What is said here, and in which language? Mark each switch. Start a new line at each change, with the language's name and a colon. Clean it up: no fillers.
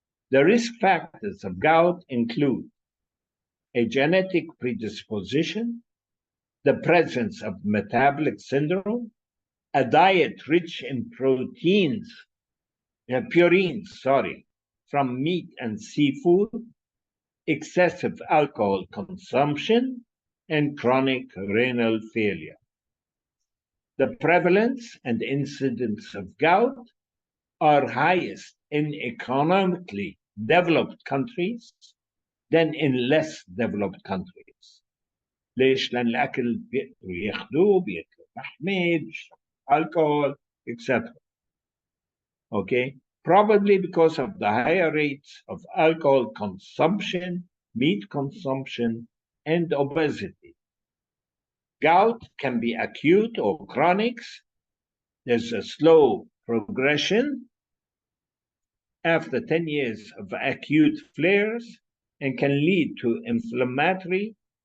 English: The risk factors of gout include a genetic predisposition, the presence of metabolic syndrome, a diet rich in purines from meat and seafood, excessive alcohol consumption, and chronic renal failure. The prevalence and incidence of gout are highest in economically developed countries than in less developed countries.
Arabic: ليش؟ لأن الأكل بيقدروا ياخدوه، بياكلوا تحميض، بيشربوا alcohol, etc.
English: Okay? Probably because of the higher rates of alcohol consumption, meat consumption, and obesity. Gout can be acute or chronic. There's a slow progression after 10 years of acute flares and can lead to inflammatory